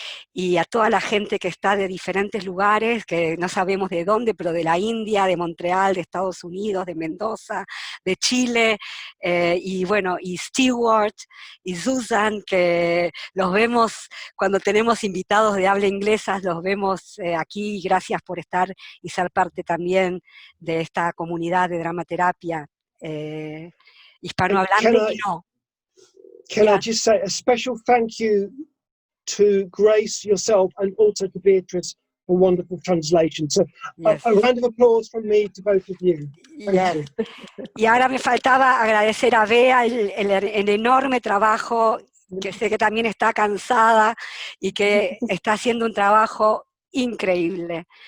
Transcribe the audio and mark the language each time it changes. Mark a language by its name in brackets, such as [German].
[Spanish] Y a toda la gente que está de diferentes lugares, que no sabemos de dónde, pero de la India, de Montreal, de Estados Unidos, de Mendoza, de Chile, y bueno, y Stewart, y Susan, que los vemos cuando tenemos invitados de habla inglesa, los vemos aquí. Gracias por estar y ser parte también de esta comunidad de dramaterapia hispanohablante. [English] Can I just say a special thank you to Grace, yourself, and also to Beatrice for wonderful translation. So yes. a round of applause from me to both of you. Thank you. [Spanish] Y ahora me faltaba agradecer a Bea el enorme trabajo, que sé que también está cansada y que está haciendo un trabajo increíble.